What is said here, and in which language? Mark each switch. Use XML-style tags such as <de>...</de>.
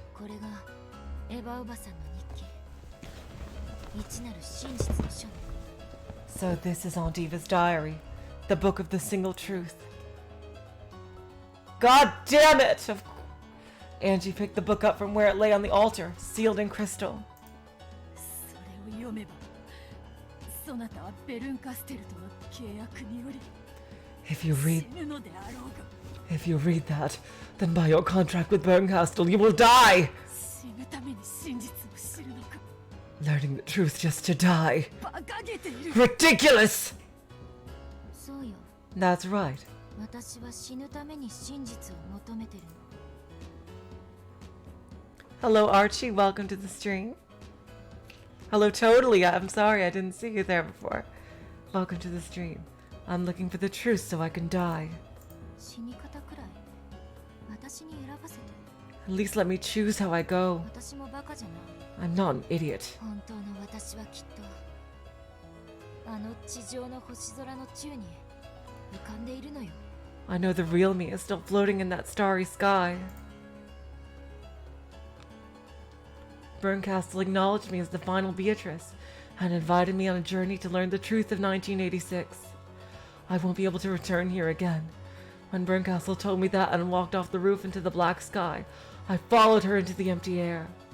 <ja>これがエヴァおばさんの日記未知なる真実の書ね</ja> <en>So this is Aunt Eva's diary, the book of the single truth. God damn it! Angie picked the book up from where it lay on the altar, sealed in crystal.</en> <ja>それを読めばそなたはベルンカステルとの契約により</ja> <en>If you read</en> <ja>死ぬのであろうが</ja> <en>If you read that, then by your contract with Bernkastel, you will die!</en> <ja>死ぬために真実を知るのか</ja> <en>Learning the truth just to die.</en> <ja>馬鹿げている</ja> <en>Ridiculous!</en> <ja>そうよ</ja> <en>That's right.</en> <ja>私は死ぬために真実を求めてるの</ja> <en>Hello, Archie. Welcome to the stream. Hello, totally. I'm sorry I didn't see you there before. Welcome to the stream. I'm looking for the truth so I can die.</en> <ja>死に方くらい私に選ばせて</ja> <en>At least let me choose how I go.</en> <ja>私もバカじゃない</ja> <en>I'm not an idiot.</en> <ja>本当の私はきっとあの地上の星空の宙に浮かんでいるのよ</ja> <en>I know the real me is still floating in that starry sky. Bernkastel acknowledged me as the final Beatrice and invited me on a journey to learn the truth of 1986. I won't be able to return here again. When Bernkastel told me that and walked off the roof into the black sky, I followed her into the empty air.</en>